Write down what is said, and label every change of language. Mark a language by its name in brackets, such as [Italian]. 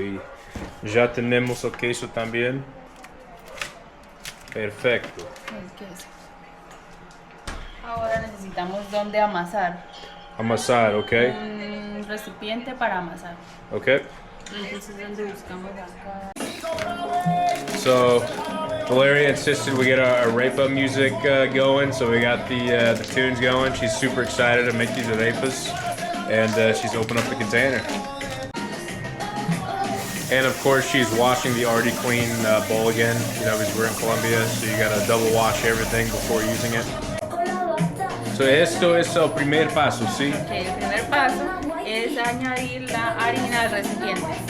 [Spanish] Y ya tenemos el queso también. Perfecto. El queso. Ahora necesitamos dónde amasar. Amasar, ¿ok? Un recipiente para amasar. ¿Ok? Entonces, ¿dónde buscamos acá? [English] So, Valeria insisted we get our arepa music going, so we got the tunes going. She's super excited to make these arepas, and she's opened up the container. And of course, she's washing the already clean bowl again. You know, because we're in Colombia, so you gotta double wash everything before using it. [Spanish] So, esto es el primer paso, ¿sí? Ok, el primer paso es añadir la harina al recipiente.